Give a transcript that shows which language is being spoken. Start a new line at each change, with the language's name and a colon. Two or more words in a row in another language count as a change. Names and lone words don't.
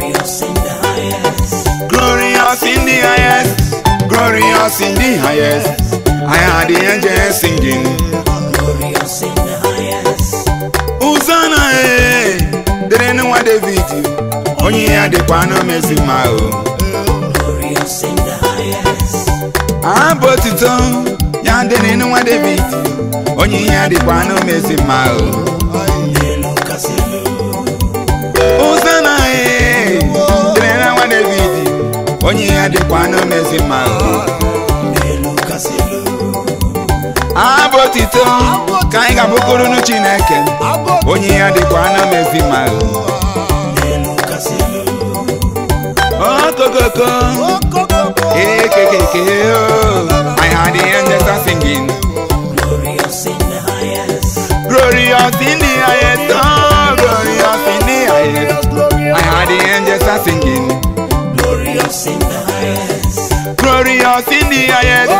English: Glorious in the highest, glorious in the highest. I heard the angels singing. Glorious in the highest.
Igbo: Hosanna, eh, dere nwa David, onye ya dịkwa n'omezi mma o.
English: Glorious in the highest.
Igbo: Abụ otito ya dị n'ịnụ nwa David, onye ihe ya dịkwa anụ mezi mma o. Ụzọ na ee, dịrị na nwa David, onye ihe ya dịkwa anụ mezi mma o. Abụ otito ka anyị ga-abụkụrụ nụ Chineke, onye ihe ya dịkwa anụ mezi mma o. Oh, go, go, go. Oh, go, go, go. Hey, ke, ke, ke, oh.
English: I heard the angels are singing. Glorious in the highest. Glorious in the highest. Oh, glorious in the highest. I heard the angels are singing. Glorious in the highest. Glorious in the highest.